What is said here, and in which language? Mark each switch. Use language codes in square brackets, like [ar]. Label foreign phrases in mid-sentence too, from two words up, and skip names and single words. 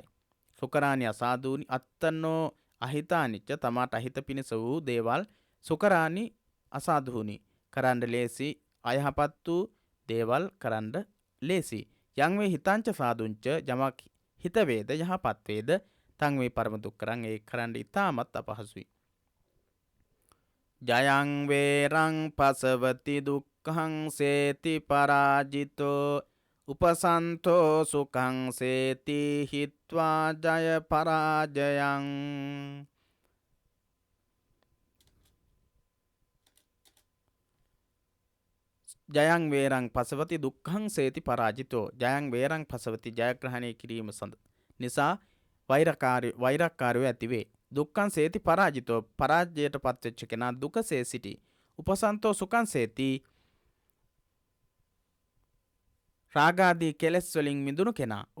[pi] සුකරානි අසාධූනි අත්තනෝ අහිතානිච්ච [si] තමාට අහිත පිණිස වූ දේවල් [pi] සුකරානි අසාධූනි [si] කරන්න ලේසි. අයහපත් වූ දේවල් කරන්න ලේසි. [pi] යං වේ හිතංච සාදුංච [si] යමක් හිත වේද යහපත් වේද [pi] තං වේ පරම දුක්කරං [si] ඒ කරන්න ඉතාමත් අපහසුයි. [pi] ජයං වේරං පසවති දුක්ඛං සේති පරාජිතෝ උපසන්තෝ සුඛං සේති හිත්වා ජය පරාජයං. ජයං වේරං පසවති දුක්ඛං සේති පරාජිතෝ. ජයං වේරං පසවති [si] ජයග්‍රහණය කිරීම නිසා වෛරකාරයෝ ඇතිවේ. [pi] දුක්ඛං සේති පරාජිතෝ [si] පරාජයට පත්වෙච්ච කෙනා දුකසේ සිටි. [pi] උපසන්තෝ සුඛං සේති [si] රාගාදී කෙලෙස් වලින් මිදුණු කෙනා.